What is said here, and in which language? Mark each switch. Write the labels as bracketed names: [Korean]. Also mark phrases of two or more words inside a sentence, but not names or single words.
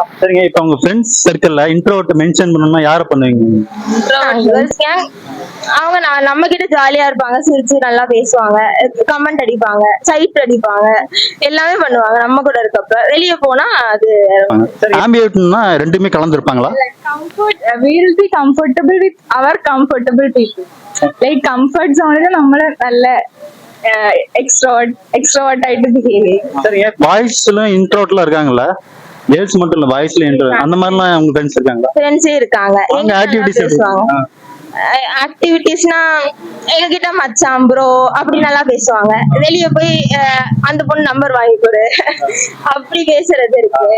[Tamil] சரிங்க, இப்ப உங்க [English] friends circleல introvert mention [Tamil] பண்ணனும்னா யாரை பண்ணுவீங்க? [English] Girls gang. [Tamil] அவங்க நம்ம கிட்ட ஜாலியா இருப்பாங்க, சிரிச்சு நல்லா பேசுவாங்க, கமெண்ட் அடிப்பாங்க, சைட் அடிப்பாங்க, எல்லாமே பண்ணுவாங்க நம்ம கூட இருக்கப்ப. வெளியே போனா அது ஆம்பியர்ட்னா ரெண்டுமே கலந்து இருப்பாங்களா? [English] Comfort, we'll be comfortable with our comfortable people. Like comfort zone [Malayalam] ல നമ്മള് നല്ല extrovert ആയിട്ട് behave ചെയ്യും. [Tamil] சரிங்க, [English] boysல introvertல [Tamil] இருக்காங்கல்ல, கேர்ள்ஸ் மட்டும் இல்ல, [English] boysல introvert [Tamil] அந்த மாதிரிலாம் உங்க ஃப்ரெண்ட்ஸ் இருக்காங்களா? ஃப்ரெண்ட்ஸே இருக்காங்க. அவங்க ஆக்டிவிட்டீஸ் பேசுவாங்க. ஆக்டிவிட்டீஸ்னா எங்ககிட்ட மச்சான் ப்ரோ அப்படி நல்லா பேசுவாங்க. வெளியே போய் அந்த பொண்ணு நம்பர் வாங்கி கொடு அப்படி பேசுறது இருக்கு.